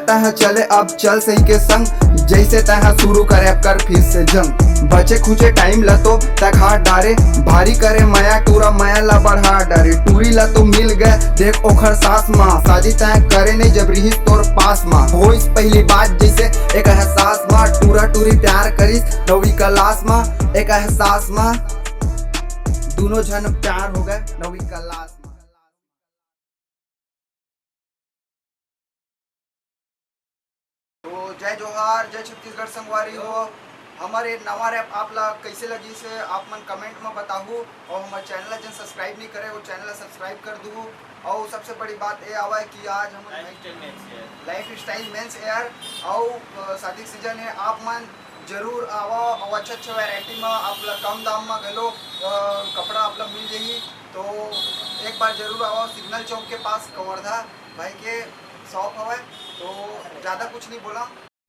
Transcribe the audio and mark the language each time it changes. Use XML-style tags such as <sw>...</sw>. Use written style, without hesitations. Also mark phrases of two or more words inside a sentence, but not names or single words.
<hne>तह चले अब चल सही के संग जैसे तह शुरू करे अब कर फिर से जंग बचे खुचे टाइम ला तो तक हाथ डारे भारी करे माया टूरा माया ला बढ़ा डारे टूरी ला तो मिल गए देख ओखर सास माँ शादी तय करे नहीं जब रही तोर पास माँ हो इस पहली बात जैसे एक एहसास माँ टूरा टूरी प्यार करिस नवी क्लास माँ एक एहसास माँ दोनों जन प्यार हो गए नवी क्लास माँ। तो जय जोहार जय छत्तीसगढ़ संगवारी हो हमारे नवा रैप आप ला कैसे लगी से आप मन कमेंट में बताहू और हमारे चैनल जन सब्सक्राइब नहीं करे वो चैनल सब्सक्राइब कर दूँ और सबसे बड़ी बात ये आवा है कि आज हम लाइफ स्टाइल मेंस एयर और शादी सीजन है आप मन जरूर आवा और अच्छा वैरायटी में आप कम दाम में घलो कपड़ा आप मिल जाही तो एक बार जरूर आवा सिग्नल चौक के पास कवर्धा भाई के शॉप हवा तो ज़्यादा कुछ नहीं बोला।</hne>